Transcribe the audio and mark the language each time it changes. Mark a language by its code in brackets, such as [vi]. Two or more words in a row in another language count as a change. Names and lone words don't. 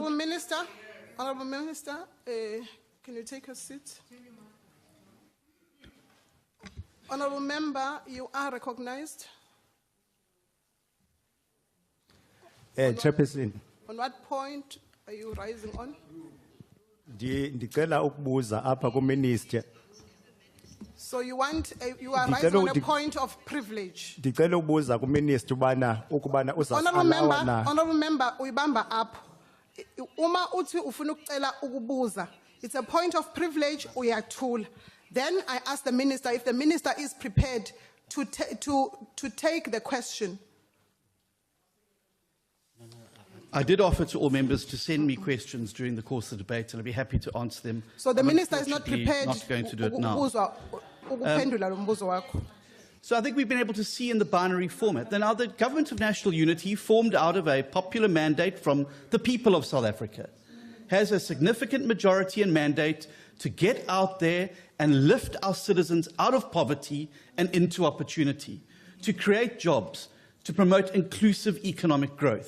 [en] Honourable Minister, can you take a seat? Honourable Member, you are recognized. Chairperson, On what point are you rising on? [xh] ndicela ukubuza apha ku-Minister. [en] So you are rising on a point of privilege. [xh] Ndicela ukubuza ku-Minister ukubana [en] Honourable Member, uyibamba up. [zu] Uma uthi ufuna ukucela ukubuza, [en] it's a point of privilege, uyathula. Then I ask the Minister if the Minister is prepared to take the question. I did offer to all members to send me questions during the course of the debate, and I'd be happy to answer them. So the I'm Minister is not unfortunately prepared not going to do it now. [zu] ukuphendula lo mbuzo wakho. [en] So I think we've been able to see in the binary format that now the Government of National Unity, formed out of a popular mandate from the people of South Africa, has a significant majority and mandate to get out there and lift our citizens out of poverty and into opportunity, to create jobs, to promote inclusive economic growth.